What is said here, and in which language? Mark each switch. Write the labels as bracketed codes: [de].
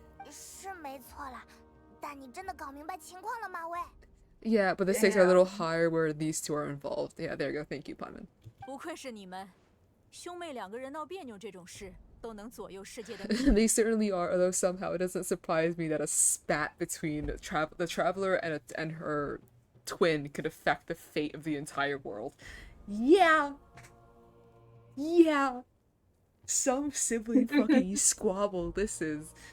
[zh] 是没错啦，但你真的搞明白情况了吗，喂？ [en] yeah, but the stakes are a little higher where these two are involved. Yeah, there you go. Thank you, Paimon. [zh] 不愧是你们，兄妹两个人闹别扭这种事都能左右世界的命运。 [en] They certainly are, although somehow it doesn't surprise me that a spat between the traveler and her twin could affect the fate of the entire world. Yeah. Some sibling fucking squabble this is.